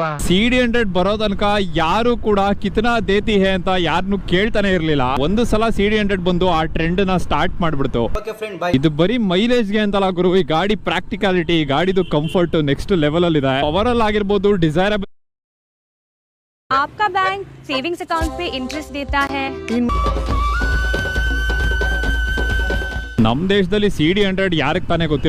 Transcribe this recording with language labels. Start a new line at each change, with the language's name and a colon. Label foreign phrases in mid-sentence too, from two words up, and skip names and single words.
Kannada: CD100 ಬರೋ ತನಕ ಯಾರು ಕೂಡ
Hindi: कितना देती है
Kannada: ಅಂತ ಯಾರನ್ನು ಕೇಳ್ತಾನೆ ಇರ್ಲಿಲ್ಲ. ಒಂದು ಸಲ CD100 ಬಂದು ಆ ಟ್ರೆಂಡ್ ನ ಸ್ಟಾರ್ಟ್ ಮಾಡ್ಬಿಡ್ತು. ಇದು ಬರೀ ಮೈಲೇಜ್ ಗೆ ಅಂತಲ್ಲ ಗುರು, ಈ ಗಾಡಿ ಪ್ರಾಕ್ಟಿಕಾಲಿಟಿ, ಗಾಡಿದು ಕಂಫರ್ಟ್
English: next level
Kannada: ಅಲ್ಲಿ ಇದೆ. ಪವರ್ ಅಲ್ಲಿ ಆಗಿರ್ಬೋದು, ಡಿಸೈರಬಲ್.
Hindi: आपका
English: bank savings account
Hindi: पे इंटरेस्ट देता है?
Kannada: ನಮ್ ದೇಶದಲ್ಲಿ CD100 ಯಾರಿಗೆ ತಾನೇ ಗೊತ್ತಿಲ್ಲ.